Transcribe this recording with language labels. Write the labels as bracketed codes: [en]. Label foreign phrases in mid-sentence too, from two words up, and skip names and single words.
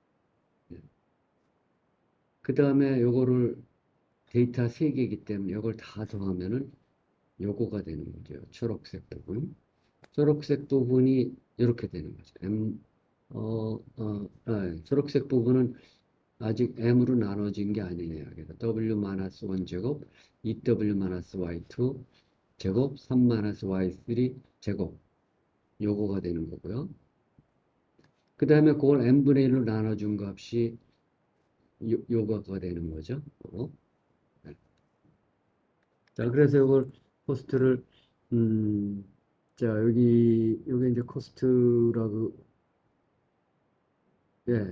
[ko] 그 다음에 요거를 데이터 3개이기 때문에 이걸 다 더하면은 요거가 되는 거죠. 초록색 부분. 초록색 부분이 이렇게 되는 거죠. 초록색 부분은 아직 m으로 나눠진 게 아니네요. 그래서 w-1 제곱, 2w-y2 제곱, 3-y3 제곱 요거가 되는 거고요. 그 다음에 그걸 n분의 1로 나눠준 값이 요거가 되는 거죠. 자, 그래서 이걸 코스트를 음, 자, 여기 이제 코스트라고 예.